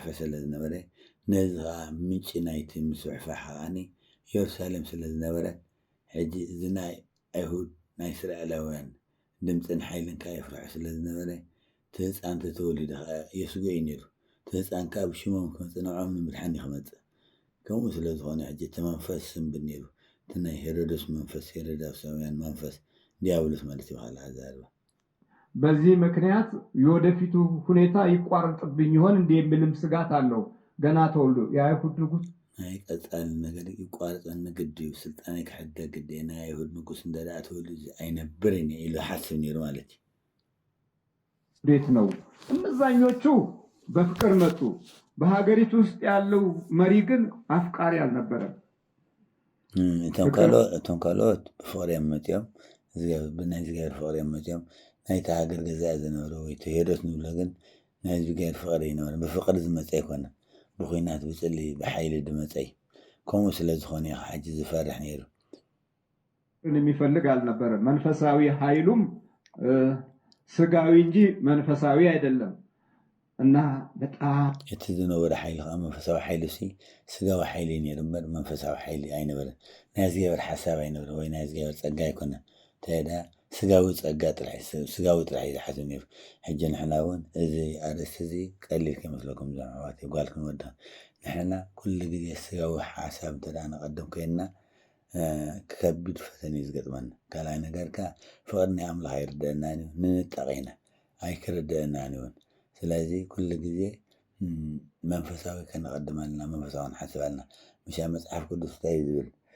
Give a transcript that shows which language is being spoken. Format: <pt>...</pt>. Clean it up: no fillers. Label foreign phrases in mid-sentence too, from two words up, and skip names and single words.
<ti>ስለዝነበረ ነዚ ከዓ ምንጪ ናይቲ ምስውሕፋሕ ከዓኒ ኢየሩሳሌም ስለዝነበረ ሕጂ እዚ ናይ ኣይሁድ ናይ እስራኤላውያን ድምፅን ሓይልን ከዓ የፍርሑ ስለዝነበረ እቲ ህፃን ተተወሊዱ ከዓ የስጎ እዩ ነይሩ። እቲ ህፃን ከዓ ብሽሞም ክመፅእ ንዖም ንምድሓኒ ክመፅእ ከምኡ ስለዝኾነ ሕጂ እቲ መንፈስ ስንብድ ነይሩ። እቲ ናይ ሄሮድስ መንፈስ ሄሮዳውሳውያን መንፈስ ዲያብሎስ ማለት ይባሃል አዛርባ።</ti> <am>በዚህ ምክንያት የወደፊቱ ሁኔታ ይቋረጥብኝ ይሆን እንዲህ የሚልም ስጋት አለው። ገና ተወልዶ የአይሁድ ንጉስ</am> <ti>ናይ ቀፃሊ ነገር ይቋረፀኒ ግዲ እዩ ስልጣነይ ክሕደ ግዲ ናይ አይሁድ ንጉስ እንደዳ ተወልዱ አይነበረኝ ኢሉ ሓስብ ነይሩ ማለት እዩ።</ti> <am>እንዴት ነው? እነዛኞቹ በፍቅር መጡ። በሀገሪቱ ውስጥ ያለው መሪ ግን አፍቃሪ አልነበረም።</am> <ti>እቶም ካልኦት ብፍቅሪ እዮም መፅኦም ብናይ እግዚኣብሔር ፍቅሪ እዮም መፅኦም ናይቲ ሃገር ገዛኢ ዝነበረ ወይ ሄሮድስ ንብሎ ግን ናይ እግዚኣብሔር ፍቅሪ ይነበረ ብፍቅሪ ዝመፀ ኣይኮነን ብኩናት ብፅሊ ብሓይሊ ድመፀ እዩ። ከምኡ ስለዝኾነ ሕጂ ዝፈርሕ ነይሩ።</ti> <am>የሚፈልግ አልነበረም። መንፈሳዊ ኃይሉም ስጋዊ እንጂ መንፈሳዊ አይደለም እና በጣም</am> <ti>እቲ ዝነበረ ሓይሊ ከዓ መንፈሳዊ ሓይሊ ስጋዊ ሓይሊ ነይሩ እምበር መንፈሳዊ ሓይሊ ኣይነበረን። ናይ እግዚኣብሔር ሓሳብ ኣይነበረ ወይ ናይ እግዚኣብሔር ፀጋ ኣይኮነን ተዳ ስጋዊ ፀጋ ጥራሕ ስጋዊ ጥራሕ እዩ ዝሓስብ ነይሩ። ሕጂ ንሕና እውን እዚ ኣርእስቲ እዚ ቀሊል ከይመስለኩም ዛዕባዋት ጓል ክንወዳ ንሕና ኩሉ ግዜ ስጋዊ ሓሳብ እንተዳ ንቐድም ኮይንና ከቢድ ፈተነ እዩ ዝገጥመና። ካልኣይ ነገር ከዓ ፍቅሪ ናይ ኣምላኽ ኣይርድአናን እዩ ንንጠቕ ኢና ኣይክርድአናን እውን። ስለዚ ኩሉ ግዜ መንፈሳዊ ከነቐድም ኣለና መንፈሳዊ ንሓስብ ኣለና። ምሻ መፅሓፍ ቅዱስ እንታይ እዩ ዝብል</ti>